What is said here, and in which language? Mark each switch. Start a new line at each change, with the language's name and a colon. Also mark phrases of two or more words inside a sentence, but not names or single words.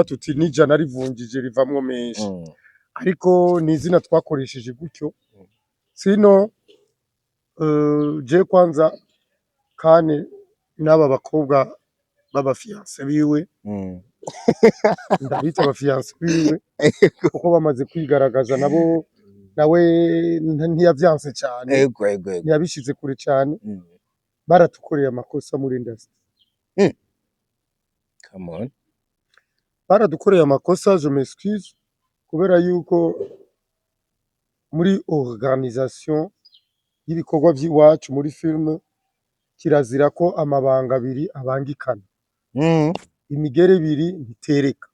Rundi: tuti n'ijana rivunjije rivamwo menshi ariko ni izina twakoresheje gutyo sino je kwanza Kane n'aba bakobwa baba fiancé biwe ndabita aba fiancé biwe kuko bamaze kwigaragaza nabo nawe ntiyavyanse cyane ntiyabishize kure cyane baratukoreye amakosa muri industry
English: come on
Rundi: baradukoreye amakosa
French: je m'excuse
Rundi: kubera yuko muri organisation y'ibikorwa by'iwacu muri film kirazira ko amabanga abiri abangikana imigere ibiri ntitereka